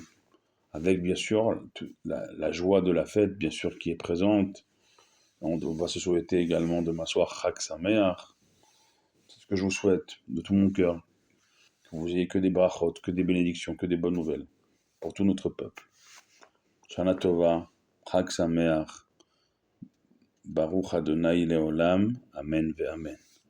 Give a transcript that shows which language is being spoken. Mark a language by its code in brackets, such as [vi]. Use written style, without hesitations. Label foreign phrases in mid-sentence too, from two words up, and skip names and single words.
[fr] Avec bien sûr la joie de la fête, bien sûr, qui est présente. On va se souhaiter également de m'asseoir [he] חג שמח. [fr] C'est ce que je vous souhaite de tout mon cœur. Que vous ayez que des brachot, que des bénédictions, que des bonnes nouvelles pour tout notre peuple. [he] שנה טובה, חג שמח, ברוך אדוני לעולם, אמן ואמן.